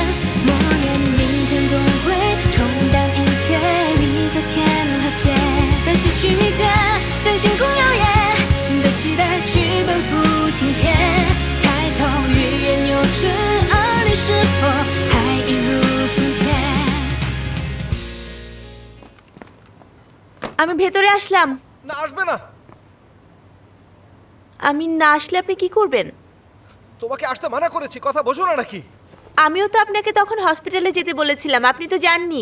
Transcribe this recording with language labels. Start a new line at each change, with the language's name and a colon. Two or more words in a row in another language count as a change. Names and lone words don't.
Chinese: 默念明天总会冲淡一切，比昨天和解。但唏嘘一点，将星空耀眼，新的期待去奔赴今天。抬头欲言又止，而你是否还一如从前？
Bangla: আমি ভেতরে আসলাম। না আসবে না। আমি না আসলে আপনি কি করবেন? তোমাকে আসতে মানা করেছি, কথা বোঝো না নাকি? আমিও তো আপনাকে তখন হসপিটালে যেতে বলেছিলাম, আপনি তো যাননি।